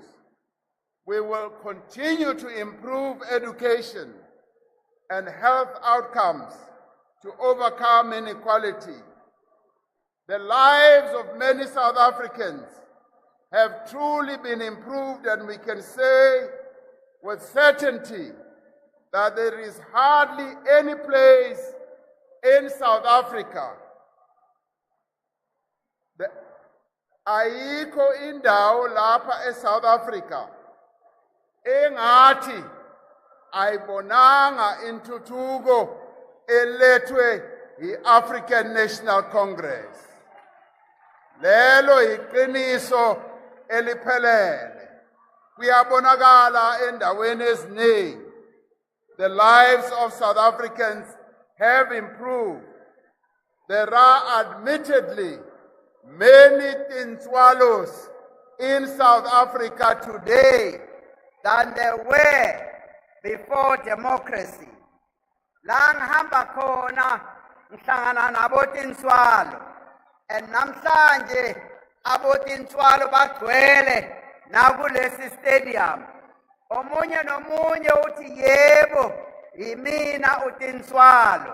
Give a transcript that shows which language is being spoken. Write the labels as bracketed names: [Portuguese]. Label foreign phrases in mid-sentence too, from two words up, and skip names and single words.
[English] We will continue to improve education and health outcomes to overcome inequality. The lives of many South Africans have truly been improved, and we can say with certainty that there is hardly any place in South Africa, [Zulu] ayikho indawo lapha eSouth Africa engathi ayibonanga intuthuko elethwe yi-African National Congress. Lelo iqiniso eliphelele. Kuyabonakala endaweni eziningi. [English] The lives of South Africans have improved. There are admittedly many tinswalos in South Africa today than there were before democracy. [Zulu] La ngihamba khona ngihlangana nabo tinswalo, and namhlanje abo tinswalo bagcwele nakulesi stadium. Omunye nomunye uthi yebo yimina utinswalo.